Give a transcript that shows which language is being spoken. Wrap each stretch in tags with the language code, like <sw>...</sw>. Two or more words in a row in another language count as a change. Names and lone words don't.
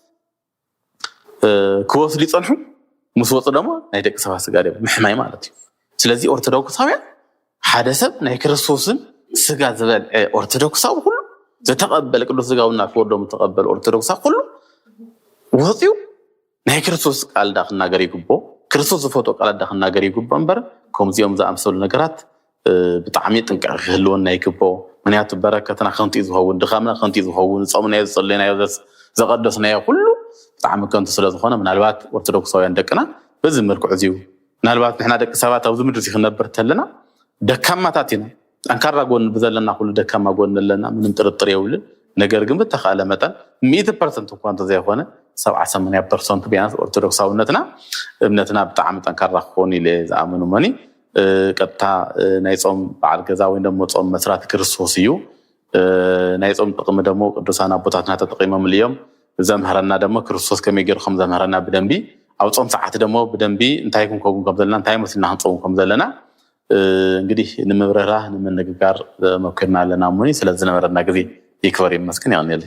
<ti>ክወስዱ ይጸንሑ ምስ ወፁ ደሞ ናይ ደቂ ሰባት ስጋ ደም ምሕማይ ማለት እዩ ስለዚህ ኦርቶዶክሳውያን ሓደ ሰብ ናይ ክርስቶስን ስጋ ዝበልዐ ኦርቶዶክሳዊ ሁሉ ዘተቀበለ ቅዱስ ስጋውና ክወዶም ተቀበለ ኦርቶዶክሳዊ ሁሉ ወፂኡ ናይ ክርስቶስ ቃል ዳኽናገር ይግቦ ክርስቶስ ዝፈቶ ቃል ዳኽናገር ይግቦ እምበር ከምዚኦም ዝኣምሰሉ ነገራት ብጣዕሚ ጥንቃቄ ክህልወና ይግቦ ምክንያቱ በረከትና ከንቱ ዝኸውን ድኻምና ከንቱ ዝኸውን ጾምናዮ ዝጸለይናዮ ዘቀደስናዮ ሁሉ ብጣዕሚ ከንቱ ስለዝኾነ ምናልባት ኦርቶዶክሳውያን ደቅና በዚ መልክዑ እዚዩ ምናልባት ንሕና ደቂ ሰባት ኣብዚ ምድሪ ክነብር ተለና ደካማታት ኢና ጠንካራ ጎን ብዘለና ሁሉ ደካማ ጎን ኣለና ምንም ጥርጥር የብልን ነገር ግን ብተኻለ መጠን 100% እኳ እንተዘይኾነ 70-80% ቢያንስ ኦርቶዶክሳውነትና እምነትና ብጣዕሚ ጠንካራ ክኾን ኢለ ዝኣምኑ መኒ ቀጥታ ናይ ጾም በዓል ገዛ ወይ ደሞ ጾም መስራት ክርስቶስ እዩ ናይ ጾም ጥቅሚ ደሞ ቅዱሳን ኣቦታትና ተጠቂሞም እዮም ዘምሃረና ደሞ ክርስቶስ ከመይ ገይሩ ከም ዘምሃረና ብደንቢ ኣብ ጾም ሰዓት ደሞ ብደንቢ እንታይ ክንከውን ከም ዘለና እንታይ መስልና ክንጾም ከም ዘለና እንግዲህ ንምብረራ ንምንግጋር መከርና ኣለና ሞኒ ስለዚ ነበረና ግዜ ይክበር ይመስገን ያንየለ</ti>